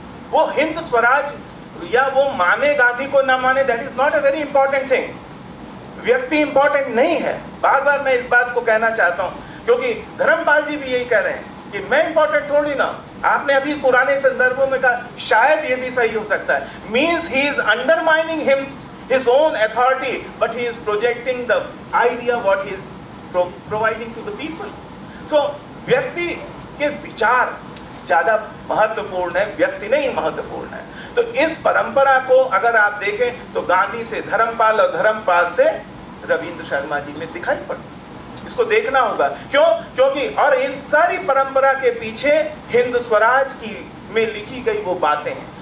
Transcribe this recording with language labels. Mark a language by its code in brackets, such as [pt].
[hi] वो हिंद स्वराज या वो माने गांधी को ना माने, [en] That is not a very important thing. [hi] व्यक्ति इंपॉर्टेंट नहीं है। बार बार मैं इस बात को कहना चाहता हूं, क्योंकि धर्मपाल जी भी यही कह रहे हैं कि मैं इंपॉर्टेंट थोड़ी ना। आपने अभी पुराने संदर्भों में कहा, शायद ये भी सही हो सकता है। [en] Means he is undermining him his own authority, but he is projecting the idea what he is providing to the people. [hi] So व्यक्ति के विचार ज्यादा महत्वपूर्ण है, व्यक्ति नहीं महत्वपूर्ण है। तो इस परंपरा को अगर आप देखें तो गांधी से धर्मपाल और धर्मपाल से रविंद्र शर्मा जी में दिखाई पड़ती, इसको देखना होगा। क्यों? क्योंकि और इन सारी परंपरा के पीछे हिंद स्वराज की में लिखी गई वो बातें हैं।